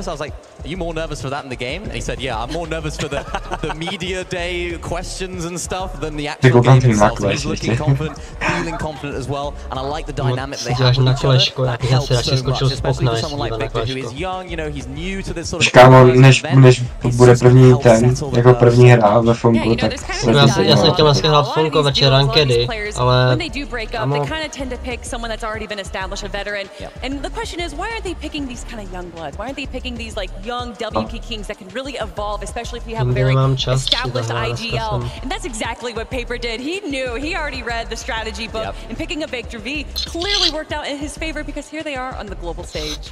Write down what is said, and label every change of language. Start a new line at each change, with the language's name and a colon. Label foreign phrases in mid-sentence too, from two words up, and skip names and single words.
English: I was like, are you more nervous for that in the game? And he said, yeah, I'm more nervous for the media day questions and stuff than the actual game itself. So he's looking confident, feeling confident as well. And I like the dynamic they have with each other. That helps so much, especially for someone like Victor, who is young, he's new to this sort of
Czech: než bude první hra ve Fonku, tak já jsem chtěl dneska hrát Fonko večer rankedy, ale
English: when they do break up, they kind of tend to pick someone that's already been established, a veteran. And the question is, why aren't they picking these kind of young bloods? Why aren't they picking these like young WP Kings that can really evolve, especially if we have a very established IGL? And that's exactly what Paper did. He knew, he already read the strategy book, and picking a Victor V clearly worked out in his favor because here they are on the global stage.